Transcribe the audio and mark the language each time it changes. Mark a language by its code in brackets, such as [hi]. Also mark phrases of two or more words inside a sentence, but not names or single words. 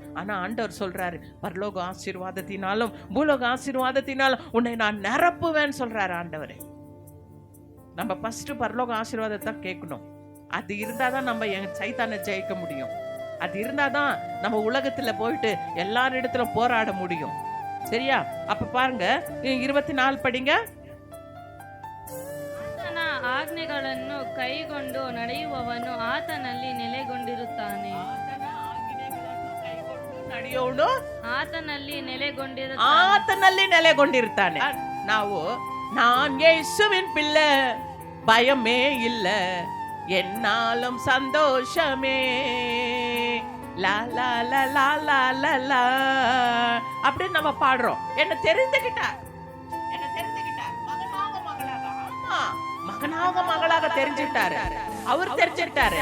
[ta] ஆனா ஆண்டவர் சொல்றாரு, பரலோக ஆசீர்வாதத்தினாலும் பூலோக ஆசீர்வாதத்தினாலும் உன்னை நான் நிரப்புவேன்னு சொல்றாரு ஆண்டவரே. நம்ம ஃபர்ஸ்ட் பரலோக ஆசீர்வாதத்தை கேட்கணும். அது இருந்தாதான் நம்ம சைத்தானை ஜெயிக்க முடியும். அது இருந்தாதான் நம்ம உலகத்துல போயிட்டு எல்லாரிடத்துல போராட முடியும். சரியா? அப்ப பாருங்க 24 படிங்க. [kn] ಆತನ ಆಜ್ಞೆಗಳನ್ನು ಕೈಗೊಂಡು ನಡೆಯುವವನು ಆತನಲ್ಲಿ ನೆಲೆಗೊಂಡಿರುತ್ತಾನೆ. ನಡೆಯೋನು ಆತನಲ್ಲಿ ನೆಲೆಗೊಂಡಿರುತ್ತಾನೆ. [ta] ನಾವು நான் இயேசுவின் பிள்ளை, பயமே இல்ல, என்னாலும் சந்தோஷமே, லா லா லா லா லா லா லா அப்படின்னு நம்ம பாடுறோம். என்ன தெரிந்துகிட்டார், மகனாக மகளாக தெரிஞ்சுட்டாரு, அவர் தெரிஞ்சுட்டாரு.